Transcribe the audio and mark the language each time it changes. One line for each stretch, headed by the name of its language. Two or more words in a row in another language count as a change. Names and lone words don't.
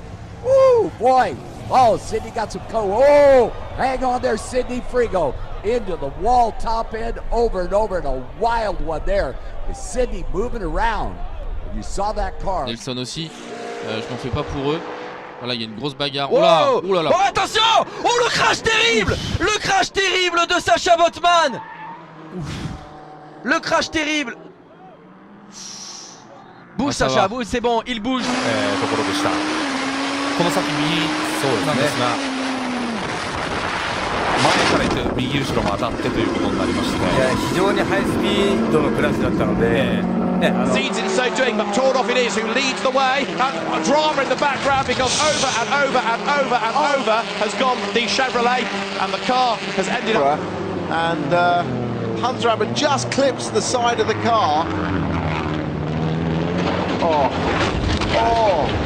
English: Woo, boy. Oh, Sydney got some Oh, hang on there, Sydney Frigo. Into the wall, top end, over and over, and a wild one there. Is Sydney moving around? You saw that car.
French: Nelson aussi. Je m'en fais pas pour eux. Voilà, il y a une grosse bagarre. Oh, oh là là. Oh, attention! Oh, le crash terrible! Le crash terrible de Sacha Botman! Le crash terrible! Bouge Sacha, bouge, c'est bon, il bouge.
Japanese: ところでした。この先右なんですが、前から行って右後ろも当たってということになりまして、非常にハイスピードのクラスだったので、
English: Seeds in so doing, but Tordoff it is who leads the way. And drama in the background because over and over and over and over has gone the Chevrolet, and the car has ended up. And Huntsrabber just clips the side of the car. Oh, oh.